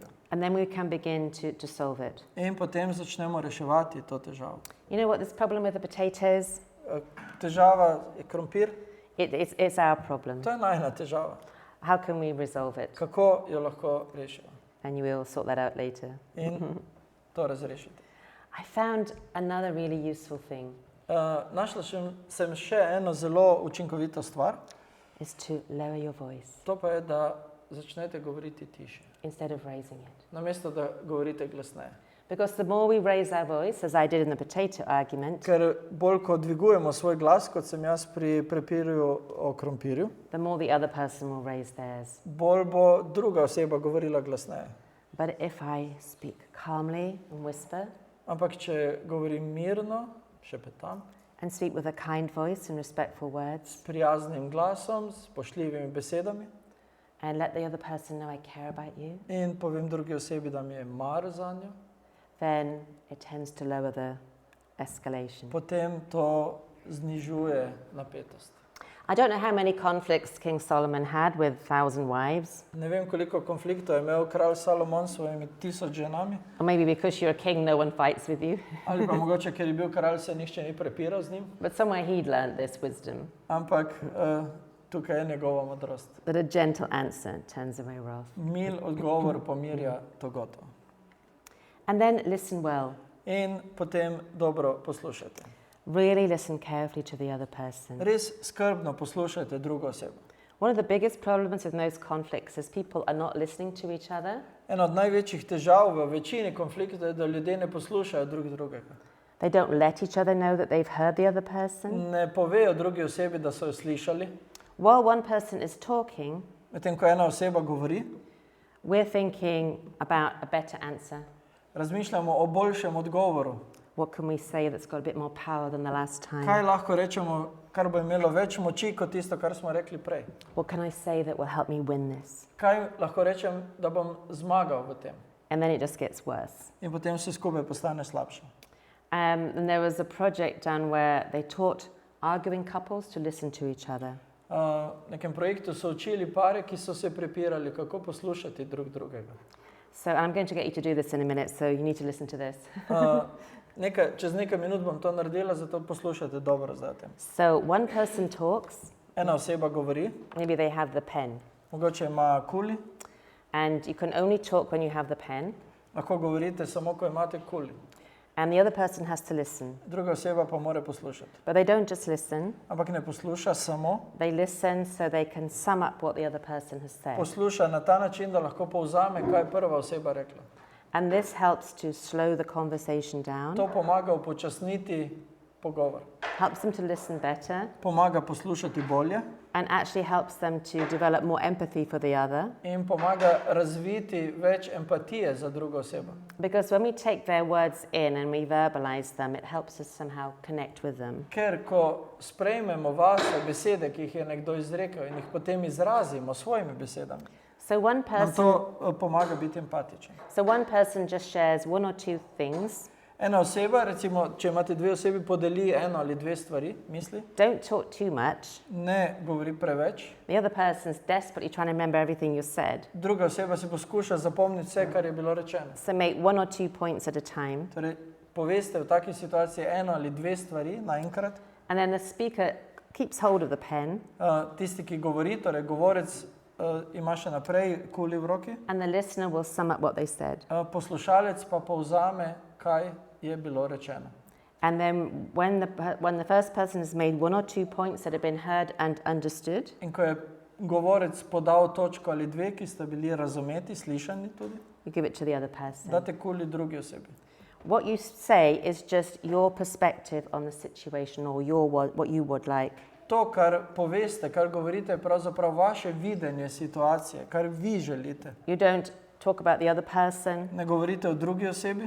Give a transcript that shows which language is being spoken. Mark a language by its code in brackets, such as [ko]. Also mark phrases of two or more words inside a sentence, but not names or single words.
[en] And then we can begin to solve it. [sl] In potem začnemo reševati to težavo. [en] You know what this problem with the potatoes? [sl] Težava je krompir, [en] It's our problem. [sl] to je najina težava. [en] How can we resolve it? [sl] Kako jo lahko rešimo [en] And you will sort that out later. [sl] in to razrešiti. [en] I found another really useful thing. [sl] Našla sem še eno zelo učinkovito stvar. [en] is to lower your voice [sl] To pa je, da začnete govoriti tiše, [en] instead of raising it. [sl] namesto da govorite glasneje. [en] Because the more we raise our voice, as I did in the potato argument, [sl] Ker bolj ko dvigujemo svoj glas, kot sem jaz pri prepirju o krompirju, [en] the more the other person will raise theirs. [sl] bolj bo druga oseba govorila glasneje. [en] But if I speak calmly and whisper [sl] Ampak če govorim mirno, šepetam, [en] and speak with a kind voice and respectful words [sl] s prijaznim glasom, s spoštljivimi besedami [en] and let the other person know I care about you, [sl] in povem drugi osebi, da mi je mar za njo, [en] then it tends to lower the escalation. [sl] potem to znižuje napetost. [en] I don't know how many conflicts King Solomon had with 1,000 wives, [sl] Ne vem, koliko konfliktov je imel kralj Salomon s svojimi 1000 ženami, [en] or maybe because you're a king, no one fights with you. [sl] ali pa mogoče, ker je bil kralj, se nihče ni prepiral z njim, [en] But somewhere he'd learned this wisdom, [sl] ampak tukaj je njegova modrost. [en] that a gentle answer turns away wrath. [sl] Mil odgovor pomirja togoto. [en] And then listen well. [sl] In potem dobro poslušajte. [en] Really listen carefully to the other person. [sl] Res skrbno poslušajte drugo osebo. [en] One of the biggest problems with most conflicts is people are not listening to each other. [sl] Ena od največjih težav v večini konfliktov je, da ljudje ne poslušajo drug drugega. [en] They don't let each other know that they've heard the other person. [sl] Ne povejo drugi osebi, da so jo slišali. [en] While one person is talking, [sl] Medtem ko ena oseba govori, [en] we're thinking about a better answer. [sl] razmišljamo o boljšem odgovoru. [en] What can we say that's got a bit more power than the last [sl] Kaj [en] time? [sl] lahko rečemo, kar bo imelo več moči kot tisto, kar smo rekli prej? [en] What can I say that will help me win this? [sl] Kaj lahko rečem, da bom zmagal v tem? [en] And then it just gets worse. [sl] In potem vse skupaj postane slabše. [en] And there was a project done where they taught arguing couples to listen to each other. [sl] V nekem projektu so učili pare, ki so se prepirali, kako poslušati drug drugega. [en] So I'm going to get you to do this in a minute, so you need to listen to this. [sl] Čez nekaj minut bom to naredila, zato poslušajte dobro zdaj o tem. [en] So one person talks, [sl] Ena oseba govori, [en] maybe they have the pen, [sl] mogoče ima kuli, [en] and you can only talk when you have the pen, [sl] lahko govorite samo, ko imate kuli. [en] and the other person has to listen. [sl] Druga oseba pa mora poslušati. [en] But they don't just listen, [sl] Ampak ne posluša samo, [en] they listen so they can sum up what the other person has said. [sl] posluša na ta način, da lahko povzame, kaj je prva oseba rekla. [en] And this helps to slow the conversation down, [sl] To pomaga upočasniti pogovor. [en] helps them to listen better, [sl] Pomaga poslušati bolje [en] and actually helps them to develop more empathy for the other. [sl] in pomaga razviti več empatije za drugo osebo. [en] Because when we take their words in and we verbalize them, it helps us somehow connect with them. [sl] Ker ko sprejmemo vaše besede, ki jih je nekdo izrekel in jih potem izrazimo s svojimi besedami, [en] So one [sl] nam [en] person, [sl] to pomaga biti empatičen. [en] just shares one or two things. [sl] Ena oseba, recimo, če imate dve osebi, podeli eno ali dve stvari, misli, [en] Don't talk too much. [sl] ne govori preveč. [en] The other person's desperately trying to remember everything you said. [sl] Druga oseba si poskuša zapomniti vse, kar je bilo rečeno. [en] So make one or two points at a time. [sl] Torej, poveste v taki situaciji eno ali dve stvari naenkrat. [en] And then the speaker keeps hold of the pen, [sl] Tisti, ki govori, torej govorec ima še naprej kuli v roki, [en] and the listener will sum up what they said. [sl] poslušalec pa povzame, kaj je bilo rečeno. [en] And then when the first person has made one or two points that have been heard and understood, [sl] In ko je govorec podal točko ali dve, ki sta bili razumeti, slišani tudi, [en] you give it to the other person. [sl] date kuli drugi osebi. [en] What you say is just your perspective on the situation or what you would like. [sl] To, kar poveste, kar govorite, je pravzaprav vaše videnje situacije, kar vi želite. [en] You don't talk about the other person, [sl] Ne govorite o drugi osebi,